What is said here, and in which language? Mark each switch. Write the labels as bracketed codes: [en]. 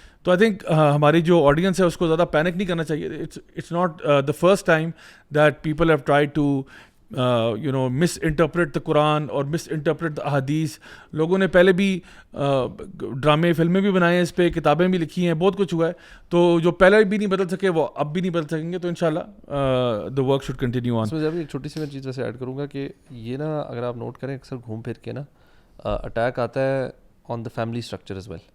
[en] تو I think [ur] ہماری جو آڈینس ہے اس کو زیادہ پینک نہیں کرنا چاہیے. [en] It's not the first time that people have try to misinterpret the قرآن اور misinterpret the احادیث. [ur] لوگوں نے پہلے بھی ڈرامے فلمیں بھی بنائے ہیں اس پہ, کتابیں بھی لکھی ہیں, بہت کچھ ہوا ہے. تو جو پہلے بھی نہیں بدل سکے وہ اب بھی نہیں بدل سکیں گے. [en] تو انشاءاللہ the work should continue on. [ur] اس میں جب ایک چھوٹی سی میں چیز ویسے ایڈ کروں گا کہ یہ نا اگر آپ نوٹ کریں اکثر گھوم پھر کے نا اٹیک آتا ہے [en] On the family structure as well.